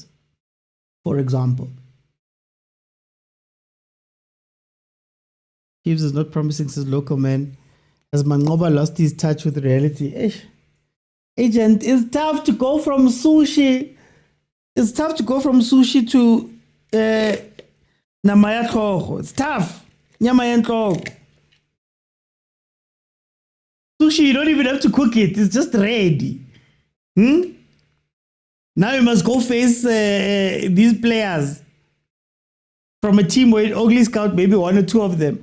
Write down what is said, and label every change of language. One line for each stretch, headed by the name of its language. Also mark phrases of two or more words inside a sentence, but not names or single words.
English: For example, Chiefs is not promising, says local man. As Mangoba lost his touch with reality. Agent, it's tough to go from sushi. It's tough to go from sushi to
Tswana: namaya tlhogo.
English: It's tough.
Tswana: Nyama ya tlhogo.
English: Sushi, you don't even have to cook it. It's just ready. Now you must go face these players from a team where it only scout maybe one or two of them.